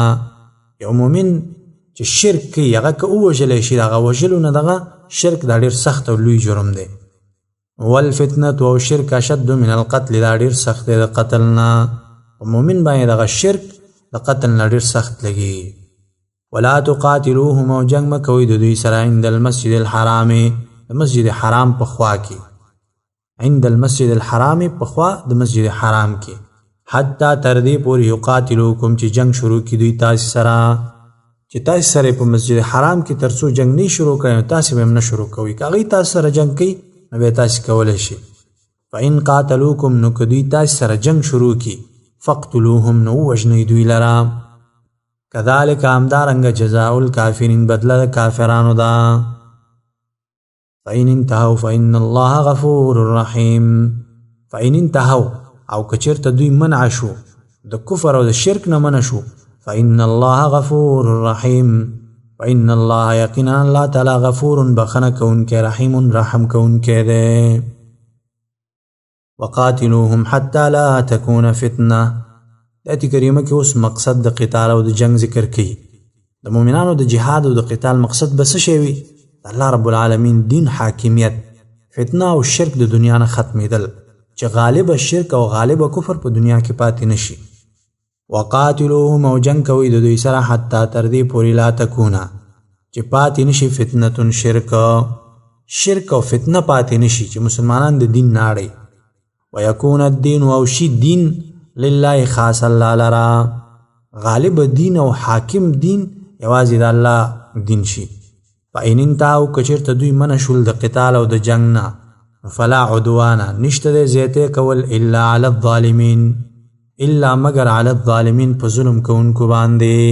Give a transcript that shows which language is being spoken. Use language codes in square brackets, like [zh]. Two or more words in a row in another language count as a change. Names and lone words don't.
[ps] یو مؤمن چې شرک کوي هغه که ووژلی شي د هغه وژلو نه دغه شرک دا ډېر سخت او لوی جرم دی. والفتنة او شرک [ar] اشد من القتل [ps] دا ډېر سخت دی د قتل نه. په مؤمن باندې دغه شرک د قتل نه ډېر سخت لګي. [ar] ولا تقاتلوهم [ps] او جنگ مه کوئ د دوی سره [ar] عند المسجد الحرام [ps] د مسجد حرام په خوا کې. [ar] عند المسجد الحرام [ps] په خوا د مسجد حرام کې. حتی تر دې پورې یقاتلوکم چې جنگ شروع کړي دوی تاسې سره. چې تاسې سره په مسجد حرام کې تر څو جنگ نه شروع کړي نو تاسې به هم نه شروع کوئ. که هغوی تاسې سره جنگ کوي نو بیا تاسې کولی شي. [ar] فإن قاتلوکم [ps] نو که دوی تاسې سره جنگ شروع کړي فاقتلوهم نو ووژنئ دوی لره. کذالک همدارنګه [ar] جزاء الکافرین [ps] بدله د کافرانو ده. [ar] فإن انتهوا فإن الله غفور رحیم. فإن انتهوا [ps] او که چېرته دوی منع شو د کفر او د شرک نه منع شو [ar] فإن الله غفور رحیم. فإن الله [ps] یقینا الله تعالی غفور بخنه کوونکی رحیم رحم کوونکی دی. [ar] وقاتلوهم حتى لا تكون فتنه. [ps] د آیت کریمه کې اوس مقصد د قتال او د جنگ ذکر کوي. د مؤمنانو د جهاد او د قتال مقصد به څه شی وي؟ الله رب العالمین دین حاکمیت، فتنه او شرک د دنیا نه ختمېدل چې غالب شرک او غالب کفر په دنیا کې پاتې نشي. وقاتلوهم او جنگ کوي د دوی سره حتی تر دې پورې [ar] لا تکونه [ps] چې پاتې نشي فتنه شرک او فتنه پاتې نشي چې مسلمانان د دین نه اړوي. [ar] ويكون الدين [ps] او شي دین لله خاص الله لرا. غالب دین او حاکم دین یوازې د الله دین شي. [ar] فإن انتهوا [ps] که چېرته دوی منع شول د قتال او د جنگ نه [ar] فلا عدوان [ps] نشته دی زیاتی کول [ar] الا علی الظالمین [ps] الا مگر [ar] علی الظالمین [ps] په ظلم کوونکو باندې.